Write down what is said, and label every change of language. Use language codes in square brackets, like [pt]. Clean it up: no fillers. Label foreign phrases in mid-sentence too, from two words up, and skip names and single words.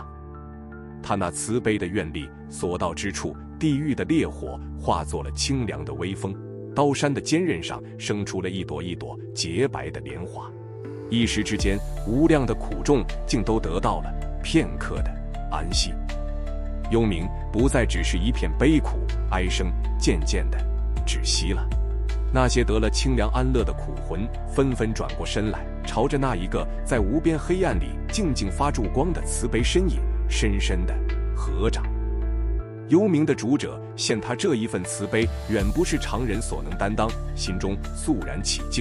[zh] 他那慈悲的願力所到之處，地獄的烈火化作了清涼的微風，刀山的尖刃上生出了一朵一朵潔白的蓮花。一時之間，無量的苦眾竟都得到了片刻的安息。幽冥不再只是一片悲苦哀聲，漸漸地止息了。那些得了清涼安樂的苦魂紛紛轉過身來，朝着那一個在無邊黑暗裡靜靜發著光的慈悲身影深深地合掌。幽冥的主者見他這一份慈悲遠不是常人所能擔當，心中肅然起敬。